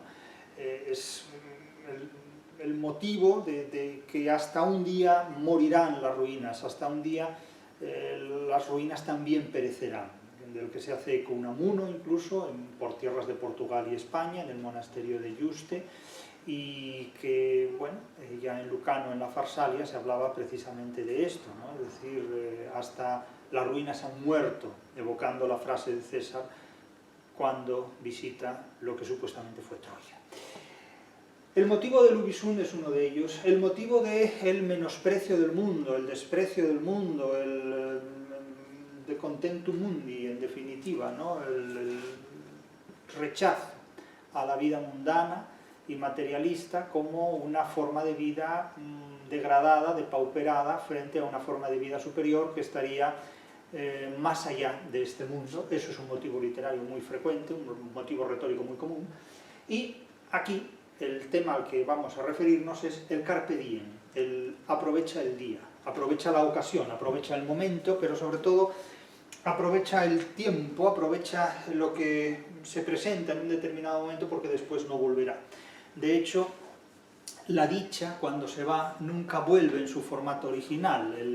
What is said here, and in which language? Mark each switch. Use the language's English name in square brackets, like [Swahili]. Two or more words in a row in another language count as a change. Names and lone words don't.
[Spanish] Es el motivo de que hasta un día morirán las ruinas, hasta un día las ruinas también perecerán, del que se hace eco Unamuno incluso, por tierras de Portugal y España, en el monasterio de Yuste, y que, bueno, ya en Lucano, en la Farsalia, se hablaba precisamente de esto, ¿no? Es decir, hasta las ruinas han muerto, evocando la frase de César cuando visita lo que supuestamente fue Troya. El motivo del [Latin] ubi sunt [Spanish] es uno de ellos, el motivo del menosprecio del mundo, el desprecio del mundo, el de [Latin] contentum mundi, [Spanish] en definitiva, ¿no? El rechazo a la vida mundana y materialista como una forma de vida degradada, depauperada, frente a una forma de vida superior que estaría más allá de este mundo. Eso es un motivo literario muy frecuente, un motivo retórico muy común. Y aquí el tema al que vamos a referirnos es el [Latin] carpe diem, [Spanish] el aprovecha el día, aprovecha la ocasión, aprovecha el momento, pero sobre todo aprovecha el tiempo, aprovecha lo que se presenta en un determinado momento porque después no volverá. De hecho, la dicha, cuando se va, nunca vuelve en su formato original.